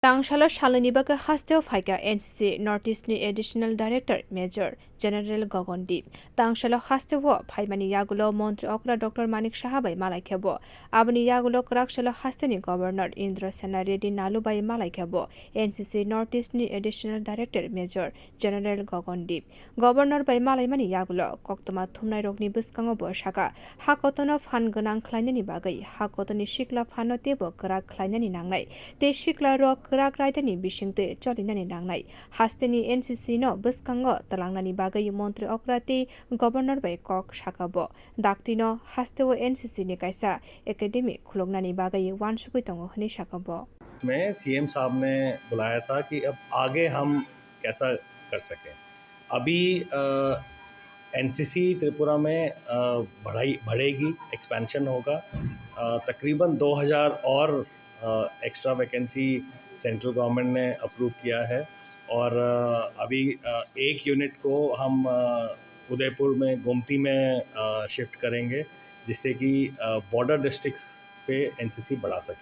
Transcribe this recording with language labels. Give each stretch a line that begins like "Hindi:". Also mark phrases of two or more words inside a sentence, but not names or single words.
Kok Borok: Tangshalo Shalonibaga Hasteo Faika NCC
English: Northeastern Additional Director Major General
Kok Borok: Gogondip Tangshalo Hasteo Paimani Yagulo Montri Okra Dr. Manik Shahabai Malaikabo Abani Yagulo Krakshalo Hasteni Governor Indra Sena Reddy Nalubai Malaikabo NCC
English: Northeastern Additional Director Major General
Kok Borok: Gogondip Governor by Malaimani Yagulo Koktama Thumnai Rogni Buskango Boshaka Hakotono Fan Gunang Klainani Bagai Hakotoni Shikla Fanotebo Krak Klainani Nangnai Te Shikla Rock Krak Raitani Bishingte Cholinani Nangnai Hasteni NCC no Buskango Talangnani Bagai Montri Okrati Governor by Kok Shakabo Daktino Hasteo NCC ni Kaisa Academy Khulongnani Bagai Wanshukitongo Hni Shakabo
Hindi: में सीएम साहब ने बुलाया था कि अब आगे हम कैसा कर सकें। अभी एनसीसी त्रिपुरा में बढ़ेगी, एक्सपेंशन होगा। तकरीबन 2000 और
English: extra vacancy central government
Hindi: ने अप्रूव किया है और अभी एक यूनिट को हम उदयपुर में गोमती में शिफ्ट करेंगे, जिससे कि
English: border districts
Hindi: पे एनसीसी बढ़ा सकें।